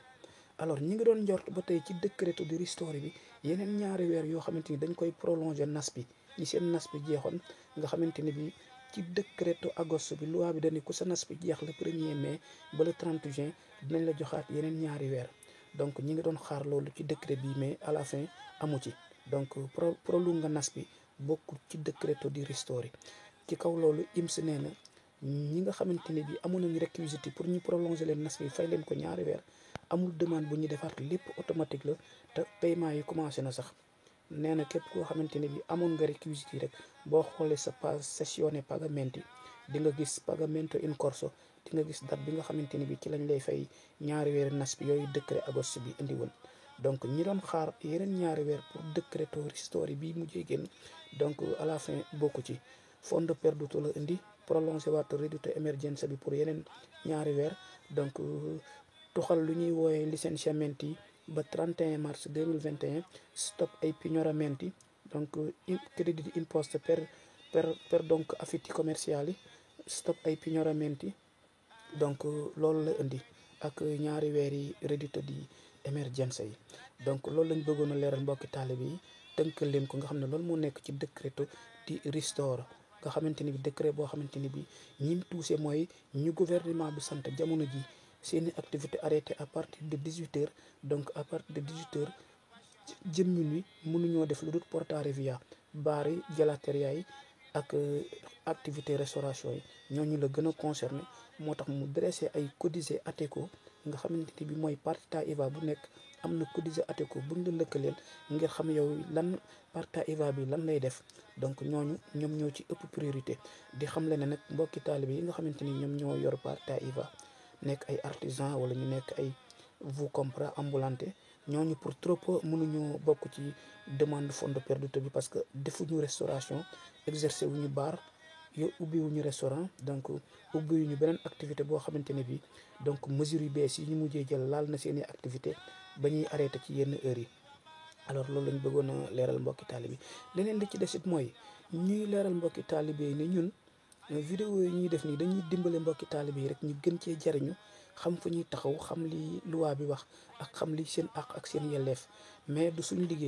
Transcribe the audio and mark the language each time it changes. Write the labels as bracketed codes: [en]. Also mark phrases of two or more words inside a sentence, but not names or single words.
[wo] Alors ñi ngi doon njort ba tey ci [it] décreto di ristori [wo] bi yeneen ñaari weer yoo xamante ni dañ koy prolonger nas bi ñi seen nas bi jeexoon, nga xamante ni bi ci décreto agosto bi loi bi dañu ko sa nas bi jeex [fr] le 1er mai [wo] ba [fr] le 30 juin [wo] dinañ la joxaat yeneen ñaari weer. donc ñi ngi doon xaar loolu ci décret bi [fr] mais à la fin [wo] amu ci, donc prolonga nas bi bokkul ci [it] décreto di ristori. [wo] ci kaw loolu IMS nee na ñi nga xamante ne bi amoon nañu réquisition pour ñu prolonger leen nas bi fay leen ko ñaari weer, amul demande bu ñu defaat, lépp automatique la te paiement yi commencé na sax. nee na képp koo xamante ne bi amoon nga réquisition rek boo xoolee sa page [it] sessione pagamenti [wo] di nga gis [it] pagamento in corso, [wo] di nga gis date bi nga xamante ni bi ci lañ lay fay ñaari weer nas bi yooyu décret agosto bi indi woon. donc ñi doon xaar yeneen ñaari weer pour [it] décreto ristori [wo] bi mujjee génn, [fr] donc à la fin [wo] bokku ci. [it] fondo perduto [wo] la indi, prolongé waat [it] reddito emergenza [wo] bi pour yeneen ñaari weer, donc tuxal lu ñuy wooyee licenziamenti yi ba 31 mars 2021, stop ay pignoramenti, donc [it] credit di imposte per [wo] donc [it] affitti commerciali, [wo] stop ay pignoramenti, donc loolu la indi ak ñaari weer yi [it] reddito di emergenza [wo] yi. donc loolu lañ bëggoon a leeral mbokki taalibe yi, tënkal leen ko nga xam ne loolu moo nekk ci [it] décreto di ristoro, [wo] nga xamante ni bi décret boo xamante ni bi ñim tuuse mooy ñu gouvernement bi sant jamono ji seeni activité [fr] arrêté à partir de 18h, [wo] donc [fr] à partir de 18h [wo] jëm minuit mënuñoo def lu dul [it] porta revia, [wo] baar yi, gelateria yi ak activité restauration yi ñooñu la gën a concerné. moo tax mu dressé ay [it] codice ateco [wo] nga xamante ni bi mooy [it] partita IVA [wo] bu nekk am na [it] codice ateco [wo] buñ la lëkkaleel ngir xam yow lan [it] partita IVA [wo] bi lan lay def. donc ñoom ñoo ci ëpp priorité. di xam le ne nag mbokki taalibe yi nga xamante ni ñoom ñoo yor [it] partita IVA [wo] nekk ay artisan wala ñu nekk ay [it] vous compra ambulante, [wo] ñooñu [fr] pour trop [wo] mënuñoo bokk ci demande [it] fondo perduto [wo] bi [fr] parce que [wo] defuñu restauration, exercer wuñu bar, ubbiwuñu restaurant, donc ubbiwuñu beneen activité boo xamante ne bi donc mesures yu bees yi ñu mujjee jël laal na seeni activité ba ñuy arrêté ci yenn heures yi. alors loolu lañ bëggoon a leeral mbokki taalibe yi. leneen li ci desit mooy ñuy leeral mbokki taalibe yi ne ñun vidéo yi ñuy def nii dañuy dimbale mbokki taalibe yi rek ñu gën cee jariñu, xam fu ñuy taxaw, xam li loi bi wax ak xam li seen àq ak seen yelleef, mais du suñu liggéey.